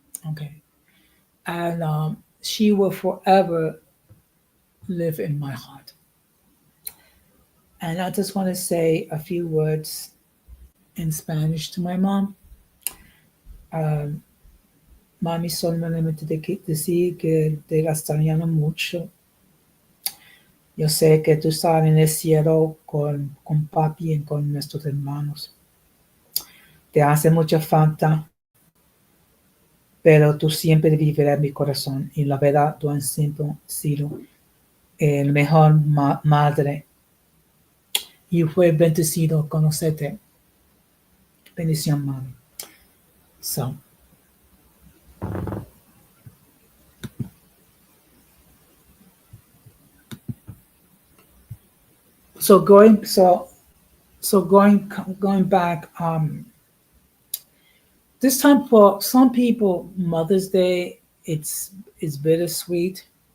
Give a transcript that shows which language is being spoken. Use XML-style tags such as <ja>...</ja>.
<en>Okay. And she will forever live in my heart. And I just want to say a few words in Spanish to my mom.</en> <es>Um, Mami, solamente decir que te la extrañamos mucho. Yo sé que tú estás en el cielo con papi y con nuestros hermanos. Te hace mucha falta, pero tú siempre vivirás en mi corazón. Y la verdad, tú has siempre sido el mejor madre. Y fue bendecido conocerte. Bendición, mami.</es> <en>So, so going, so, so going back, this time for some people, Mother's Day, it's bittersweet.</en>